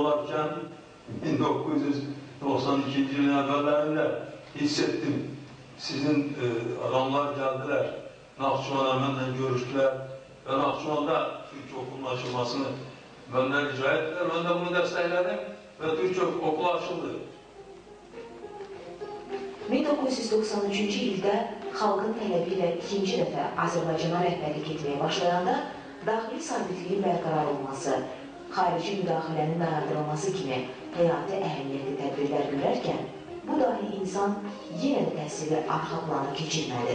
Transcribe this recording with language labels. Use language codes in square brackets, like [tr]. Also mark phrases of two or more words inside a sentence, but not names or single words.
[tr] başlarken 1992 yılın evvellerinde hissettim. Sizin adamlar geldiler, Naxçıvan'a benimle görüştüler ve Naxçıvan'da Türkçe okulun açılmasını benden rica ettiler. Ben de bunu destekledim ve Türkçe okulu açıldı. [az] 1993-cü ildə xalqın tələbi ilə ikinci dəfə Azərbaycana rəhbərlik etməyə başlayanda daxili sabitliyin bərqərar olması, xarici müdaxilənin dayandırılması kimi həyati əhəmiyyətli tədbirlər görərkən, bu dahi insan yenə də təhsili arxa plana keçirmədi.